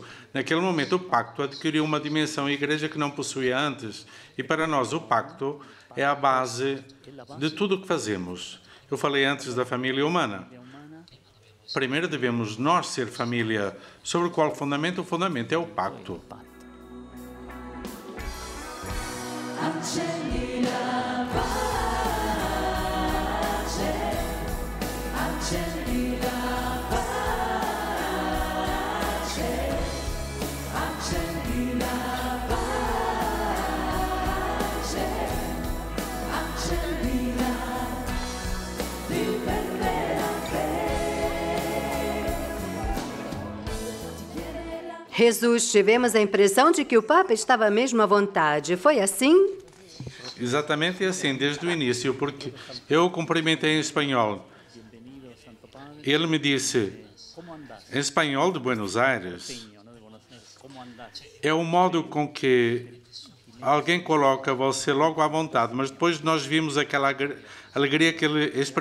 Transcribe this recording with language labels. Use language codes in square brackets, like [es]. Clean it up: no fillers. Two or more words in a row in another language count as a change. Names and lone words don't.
[pt] Naquele momento, o pacto adquiriu uma dimensão igreja que não possuía antes. E para nós, o pacto é a base de tudo o que fazemos. Eu falei antes da família humana. Primeiro devemos nós ser família. Sobre qual fundamento? O fundamento é o pacto. [it] Accendi la pace, accendi la pace, accendi la pace, accendi la libera fé. [pt] Jesus, tivemos a impressão de que o Papa estava mesmo à vontade. Foi assim? Exatamente assim, desde o início, porque eu o cumprimentei em espanhol. Ele me disse, em espanhol de Buenos Aires, é o modo com que alguém coloca você logo à vontade, mas depois nós vimos aquela alegria que ele exprimia.